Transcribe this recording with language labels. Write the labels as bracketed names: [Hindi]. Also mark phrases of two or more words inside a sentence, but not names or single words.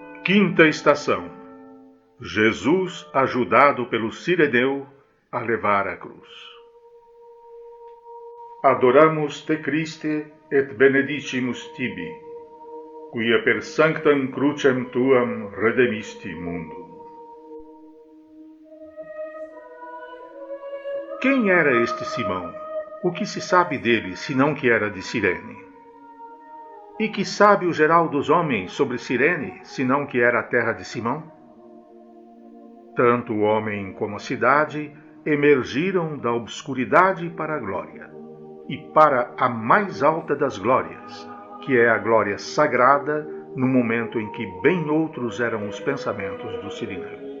[Portuguese] Quinta estação. Jesus ajudado pelo Cireneu a levar a cruz. [Latin] Adoramus te Christe et benedicimus tibi, quia per sanctam crucem tuam redemisti mundum. [Portuguese] Quem era este Simão? O que se sabe dele, senão que era de Cirene? E que sabe o geral dos homens sobre Cirene, senão que era a terra de Simão? Tanto o homem como a cidade emergiram da obscuridade para a glória, e para a mais alta das glórias, que é a glória sagrada, no momento em que bem outros eram os pensamentos do Cireneu.